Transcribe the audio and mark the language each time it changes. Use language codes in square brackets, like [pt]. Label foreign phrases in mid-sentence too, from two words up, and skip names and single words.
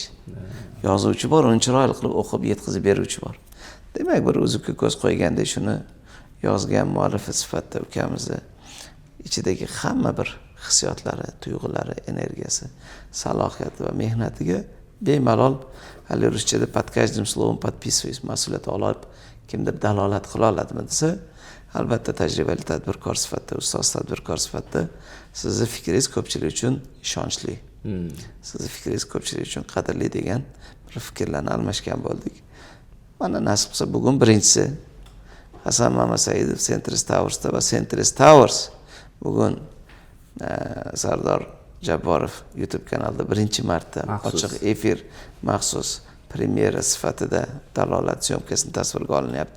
[uz] Yozuvchi bor, uni chiroyli qilib o'qib yetkazib beruvchi bor. Demak, bir o'ziga ko'z qo'yganda shuni yozgan muallifi sifatida ukamizni ichidagi hamma bir hissiyotlari, tuyg'ulari, energiyasi, salohiyati va mehnatiga bemalol hali ruschada [ru] под каждым словом подписываюсь [uz] mas'uliyat olib kimdir dalolat qila oladimi desa, albatta tajribali tadbirkor sifatida, ustoz tadbirkor sifatida sizni fikringiz ko'pchilik uchun ishonchli. Sizni fikringiz ko'pchilik uchun qadrli degan bir fikrlarni almashgan bo'ldik. Mana nasib qilsa bugun birinchisi Hasan Mamasaidov Centris Towers'da va Centris Towers bugun Sardor Jabborov YouTube kanalida birinchi marta ochiq efir maxsus premyera sifatida dalolat syomkasini tasvirga olinyapti.